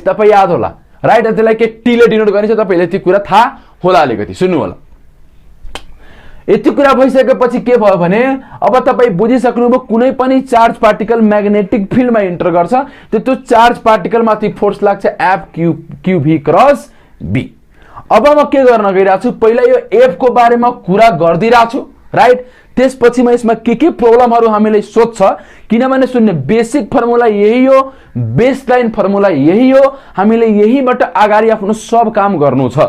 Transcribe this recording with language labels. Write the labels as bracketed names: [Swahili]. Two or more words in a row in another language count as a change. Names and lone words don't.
[Nepali] तपाईँ याद होला, राइट। त्यसलाई के टीले डिनोट गरिन्छ, तपाईले यति कुरा थाहा होला, अलिकति सुन्नु होला। यति कुरा भइसकेपछि के भयो भने अब तपाईँ बुझिसक्नुभयो, कुनै पनि [English] charge particle magnetic fieldमा [Nepali] इन्टर गर्छ, त्यो [English] charge particle [Nepali] माथि फोर्स लाग्छ [English] F q, q v cross B. [Nepali] अब म के गर्न गइरहेको छु, पहिला यो एफ को बारेमा कुरा गर्दिरहेको छु, राइट। त्यसपछि म यसमा के प्रब्लमहरु हामीले सोध्छ, किनभने सुन्ने [English] basic formula [Nepali] यही हो, [English] baseline formula [Nepali] यही हो, हामीले यहीबाट अगाडि आफ्नो सब काम गर्नु छ।